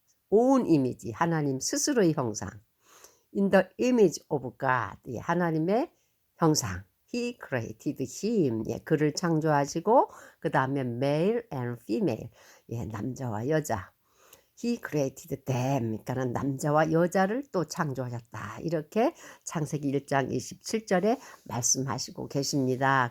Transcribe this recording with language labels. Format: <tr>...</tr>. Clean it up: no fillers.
<en>own image,</en> <ko>하나님 스스로의 형상.</ko> <en>In the image of God,</en> <ko>하나님의 형상.</ko> <en>He created him.</en> <ko>그를 창조하시고 그 다음에</ko> <en>male and female.</en> <ko>남자와 여자.</ko> <en>He created them.</en> <ko>그러니까는 남자와 여자를 또 창조하셨다. 이렇게 창세기 1장 27절에 말씀하시고 계십니다.</ko>